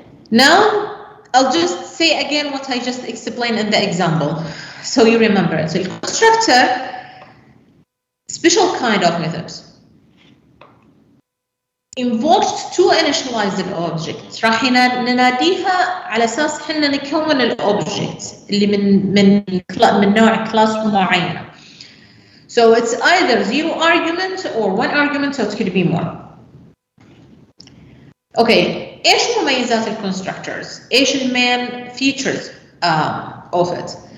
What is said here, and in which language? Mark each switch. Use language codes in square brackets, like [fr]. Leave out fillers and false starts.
[en] Now, I'll just say again what I just explained in the example, so you remember it. So constructor, special kind of methods. Invoked to initialize the object. [ar] راح نناديها على أساس حنا نكون الأوبجكت اللي من نوع كلاس معينة. [en] So it's either 0 argument or 1 argument, so it could be more. Okay. [ar] ايش مميزات الكونستراكتورز؟ ايش المين [en] features of it?